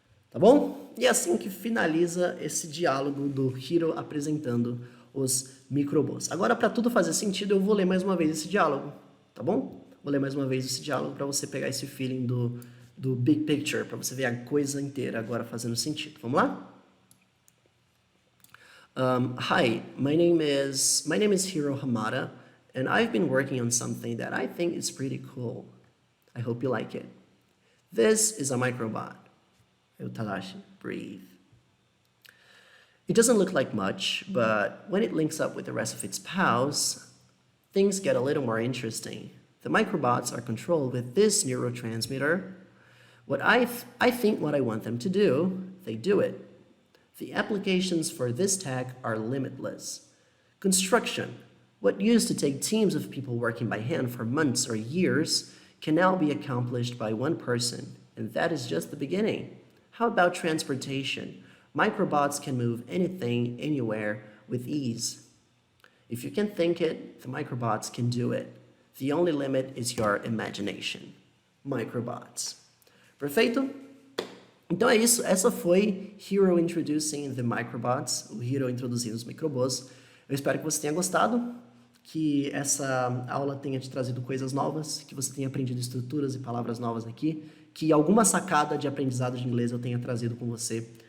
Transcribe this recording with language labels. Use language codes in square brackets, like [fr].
[pt] Tá bom? E é assim que finaliza esse diálogo do Hiro apresentando os microbots. Agora, para tudo fazer sentido, eu vou ler mais uma vez esse diálogo, tá bom? Vou ler mais uma vez esse diálogo para você pegar esse feeling do big picture, para você ver a coisa inteira agora fazendo sentido. Vamos lá? [en] Hi, my name is Hiro Hamada, and I've been working on something that I think is pretty cool. I hope you like it. This is a microbot. Tadashi, breathe. It doesn't look like much, but when it links up with the rest of its pals, things get a little more interesting. The microbots are controlled with this neurotransmitter. What I think what I want them to do, they do it. The applications for this tech are limitless. Construction, what used to take teams of people working by hand for months or years, can now be accomplished by one person, and that is just the beginning. How about transportation? Microbots can move anything, anywhere, with ease. If you can think it, the microbots can do it. The only limit is your imagination. [pt] Microbots. Perfeito? Então é isso. Essa foi Hiro Introducing the Microbots. O Hiro introduzindo os microbots. Eu espero que você tenha gostado, que essa aula tenha te trazido coisas novas, que você tenha aprendido estruturas e palavras novas aqui, que alguma sacada de aprendizado de inglês eu tenha trazido com você